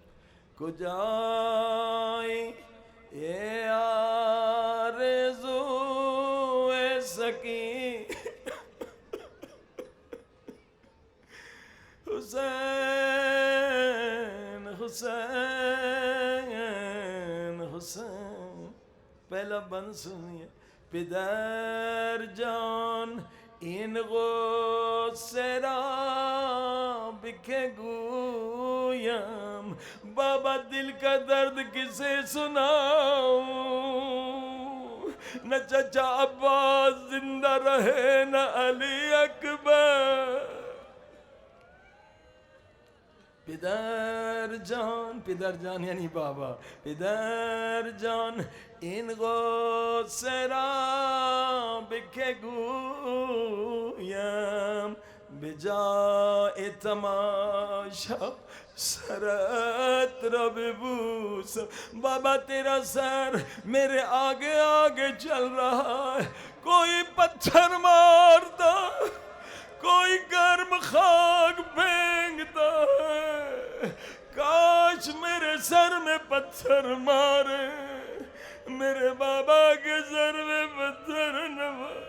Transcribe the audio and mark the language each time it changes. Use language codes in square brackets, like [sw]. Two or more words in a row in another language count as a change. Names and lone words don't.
[fa] کجائی اے آرزوئے سکینہ حسین حسین حسین. [ur] پہلا بند سنیے. [fa] پدر جان این غصه را بکه گویم [ur] بابا دل کا درد کسے سناؤں. نہ چچا عباس زندہ رہے نہ علی اکبر. [fa] پدر جان یعنی بابا، پدر جان این غصه را به که گویم، به جای تماشا سرت را ببوسم. [ur] بابا تیرا سر میرے آگے آگے چل رہا ہے، کوئی پتھر مارتا، کوئی گرم خاک پھینکتا ہے. کاش میرے سر میں پتھر مارے، میرے بابا کے سر میں پتھر نہ مارے.